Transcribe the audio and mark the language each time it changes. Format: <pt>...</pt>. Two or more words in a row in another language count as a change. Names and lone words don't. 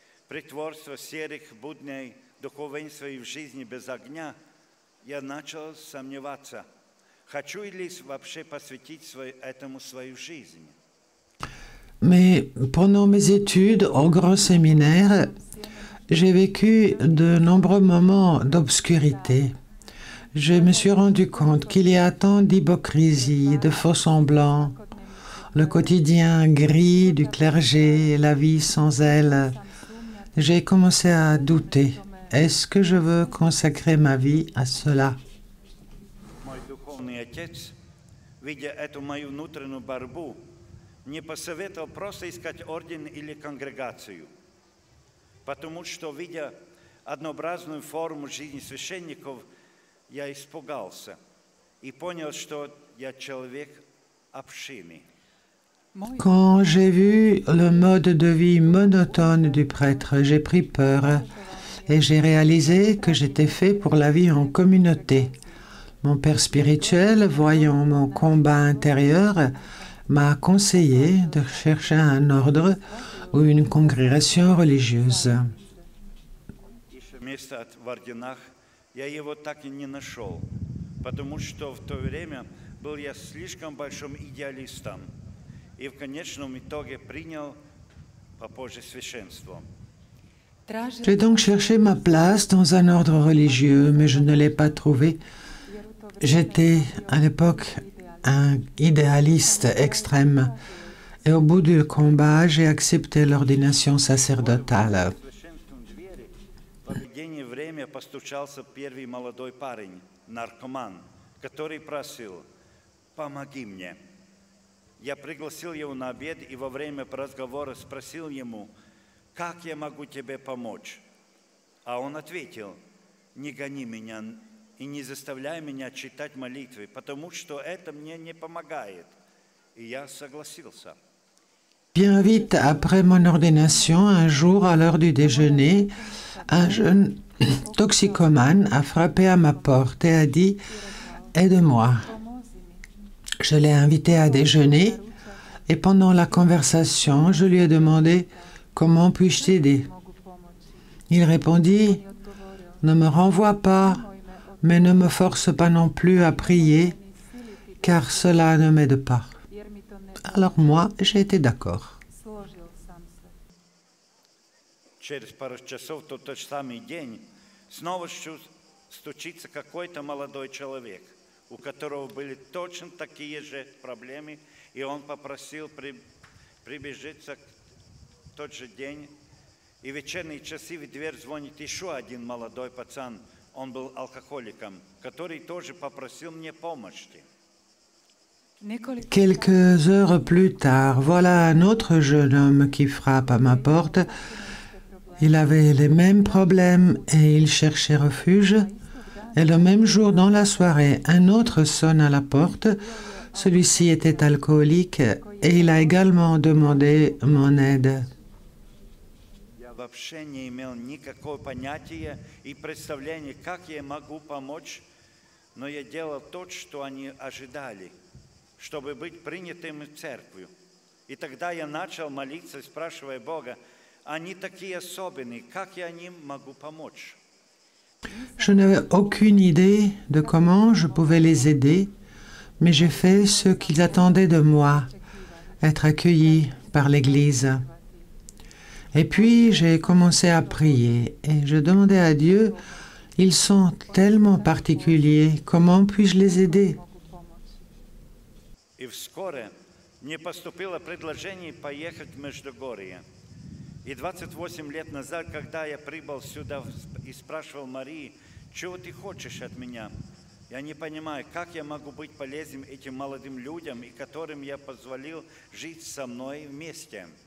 <ru>притворства, серых будней, духовенства и в жизни без огня, я начал сомневаться, хочу ли вообще посвятить этому свою жизнь.</ru> <fr>Mais pendant mes études au grand séminaire, j'ai vécu de nombreux moments d'obscurité. Je me suis rendu compte qu'il y a tant d'hypocrisie, de faux-semblants, le quotidien gris du clergé, la vie sans elle. J'ai commencé à douter. Est-ce que je veux consacrer ma vie à cela?</fr> <ru>Мой духовный отец, видя эту мою внутреннюю борьбу, мне посоветовал просто искать орден или конгрегацию, потому что, видя однообразную форму жизни священников, я испугался и понял, что я человек общины.</ru> <fr>Quand j'ai vu le mode de vie monotone du prêtre, j'ai pris peur et j'ai réalisé que j'étais fait pour la vie en communauté. Mon père spirituel, voyant mon combat intérieur, m'a conseillé de chercher un ordre ou une congrégation religieuse.</fr> <ru>Место в орденах я его так и не нашел, потому что в то время был я слишком большим идеалистом и в конечном итоге принял попозже священство.</ru> <fr>J'ai donc cherché ma place dans un ordre religieux, mais je ne l'ai pas trouvé. J'étais à l'époque un idéaliste extrême et au bout du combat, j'ai accepté l'ordination sacerdotale.</fr> <ru>В обеденное время постучался первый молодой парень, наркоман, который просил: «Помоги мне». Я пригласил его на обед и во время разговора спросил ему: «Как я могу тебе помочь?» А он ответил: «Не гони меня и не заставляй меня читать молитвы, потому что это мне не помогает». И я согласился.</ru> <fr>Bien vite après mon ordination, un jour à l'heure du déjeuner, un jeune toxicomane a frappé à ma porte et a dit « Aide-moi ». Je l'ai invité à déjeuner et pendant la conversation, je lui ai demandé « Comment puis-je t'aider ?» Il répondit « Ne me renvoie pas, mais ne me force pas non plus à prier, car cela ne m'aide pas. » Alors moi, j'ai été d'accord.</fr> <ru>Через пару часов, тот же самый день, снова стучится какой-то молодой человек, у которого были точно такие же проблемы, и он попросил прибежиться в тот же день. И в вечерние часы в дверь звонит еще один молодой пацан, он был алкоголиком, который тоже попросил мне помощи.</ru> <fr>Quelques heures plus tard, voilà un autre jeune homme qui frappe à ma porte. Il avait les mêmes problèmes et il cherchait refuge. Et le même jour, dans la soirée, un autre sonne à la porte. Celui-ci était alcoolique et il a également demandé mon aide.</fr> <ru>Я вообще не имел никакого понятия и представления, как я могу помочь, но я делал то, что они ожидали, чтобы быть принятым в церковь. И тогда я начал молиться, спрашивая Бога: они такие особенные, как я им могу помочь?</ru> <fr>Je n'avais aucune idée de comment je pouvais les aider, mais j'ai fait ce qu'ils attendaient de moi, être accueilli par l'Église. Et puis j'ai commencé à prier et je demandais à Dieu, ils sont tellement particuliers, comment puis-je les aider?</fr> <ru>И вскоре мне поступило предложение поехать в Междугорье. И 28 лет назад, когда я прибыл сюда и спрашивал Марии: «Чего ты хочешь от меня?» Я не понимаю, как я могу быть полезным этим молодым людям, и которым я позволил жить со мной вместе.</ru>